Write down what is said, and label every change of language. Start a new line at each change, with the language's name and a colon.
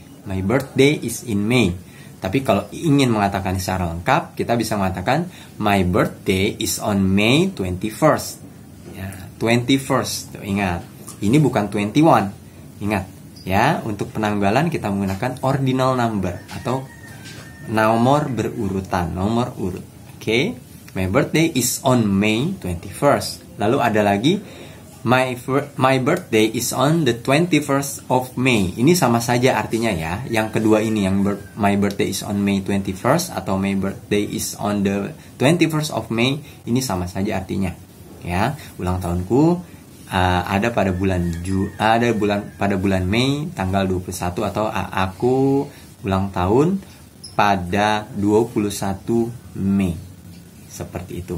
English: My birthday is in May. Tapi kalau ingin mengatakan secara lengkap, kita bisa mengatakan my birthday is on May 21st.
Indonesian: Ya, 21st. Tuh, ingat, ini bukan 21. Ingat, ya, untuk penanggalan kita menggunakan ordinal number atau nomor berurutan, nomor urut.
English: Oke. My birthday is on May 21st. Lalu ada lagi, my birthday is on the 21st of May.
Indonesian: Ini sama saja artinya, ya.
English: Yang kedua ini, yang my birthday is on May 21st atau my birthday is on the 21st of May, ini sama saja artinya, ya.
Indonesian: Ulang tahunku ada pada bulan Mei tanggal 21, atau aku ulang tahun pada 21 Mei. Seperti itu.